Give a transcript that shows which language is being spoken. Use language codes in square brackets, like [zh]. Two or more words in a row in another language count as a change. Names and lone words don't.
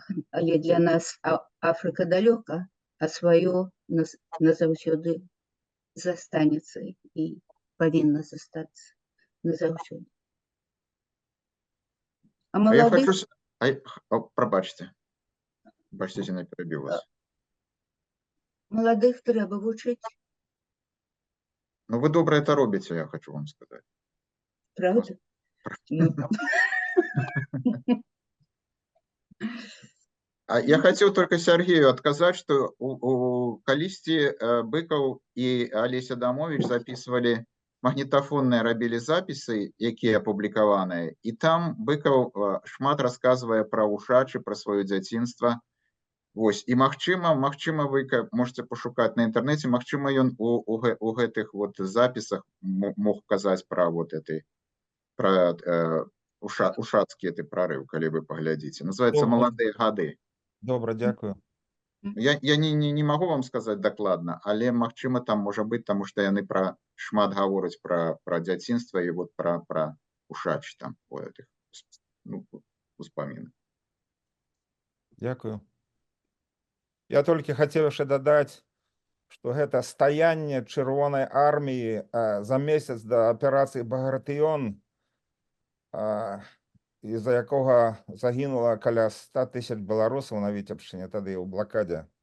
[be] Але для нас Афрыка далёка, а сваё назаўсёды застанецца і павінна застацца назаўсёды. А маладых... Прабачце, Зіна, перабіў вас. Маладых трэба вучыць. [ru] Ну, вы добра это робіце, я хочу вам сказаць. Правда? Я хотел только Сергею отказать, что калісьці Быкаў и Олесь Адамович записывали [be] магнітафонныя, рабілі записы, якія апублікаваныя, [ru] и там Быкаў шмат рассказывае про Ушачы, про свое дзяцінства. [be] Вось, и магчыма, [ru] вы можете пошукать на интернете, [be] магчыма, ён у гэтых вот записах мог казаць про вот этой, про ушацкі этой прорыв, калі вы поглядзіце. [ru] Называется «Молодые гады». [be] Добра, дзякую. [ru] Я не могу вам сказать докладно, [be] але магчыма там можа быць, [ru] потому что [be] яны шмат гавораць про дзяцінства и вот про Ушач там у этих успамінах. Дзякую. Я толькі хацеў яшчэ дадаць, што гэта стаянне Чырвонай арміі за месяц да аперацыі Багратыён, из-за якога загінула каля 100 000 беларусаў на Віцебшчыне тады ў блакадзе.